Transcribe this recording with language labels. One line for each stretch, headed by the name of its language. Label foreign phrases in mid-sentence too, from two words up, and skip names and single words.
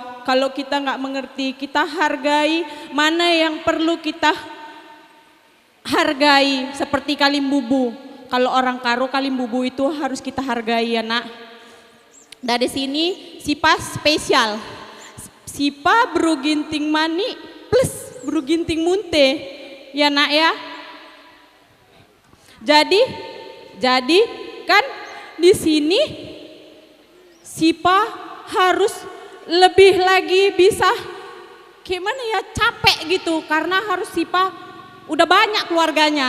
Indonesian: Kalau kita nggak mengerti, kita hargai mana yang perlu kita hargai. Seperti kalimbubu. Kalau orang Karo kalimbubu itu harus kita hargai ya nak. Dari sini Sipa spesial. Sipa beru ginting mani plus beru ginting munte ya nak ya. Jadi kan di sini Sipa harus lebih lagi bisa gimana ya, capek gitu karena harus Sipa udah banyak keluarganya.